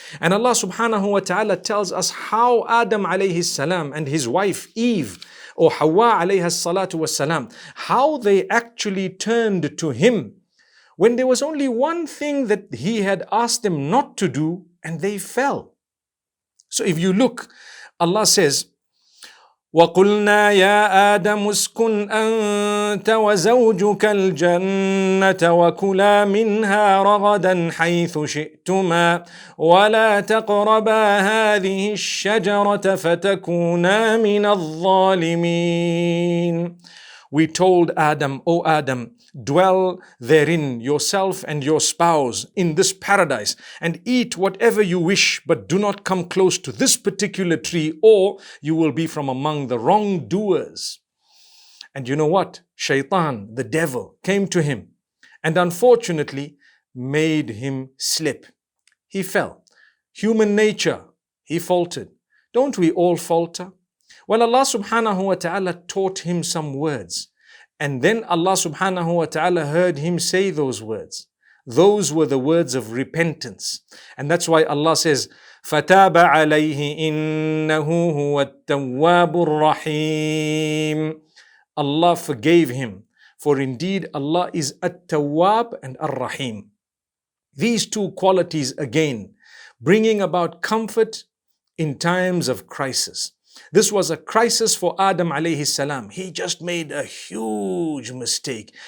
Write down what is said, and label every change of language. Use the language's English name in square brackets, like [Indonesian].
[English] And Allah subhanahu wa ta'ala tells us how Adam alayhi salam and his wife Eve or Hawa alayha salatu wassalam, how they actually turned to him when there was only one thing that he had asked them not to do, and they fell. So if you look, Allah says, [Arabic] وَقُلْنَا يَا آدَمُ اسْكُنْ أَنْتَ وَزَوْجُكَ الْجَنَّةَ وَكُلَا مِنْهَا رَغَدًا حَيْثُ شِئْتُمَا وَلَا تَقْرَبَا هَذِهِ الشَّجَرَةَ فَتَكُونَا مِنَ الظَّالِمِينَ. [English] We told Adam, O Adam, dwell therein, yourself and your spouse, in this paradise, and eat whatever you wish, but do not come close to this particular tree, or you will be from among the wrongdoers. And you know what? Shaitan, the devil, came to him and unfortunately made him slip. He fell. Human nature, he faltered. Don't we all falter? Well, Allah subhanahu wa ta'ala taught him some words. And then Allah subhanahu wa ta'ala heard him say those words. Those were the words of repentance. And that's why Allah says, [Arabic] فَتَابَ عَلَيْهِ إِنَّهُ هُوَ التَّوَّابُ الرَّحِيمُ. [English] Allah forgave him. For indeed Allah is At-Tawwab and Ar-Rahim. These two qualities again, bringing about comfort in times of crisis. This was a crisis for Adam alayhi salam. He just made a huge mistake.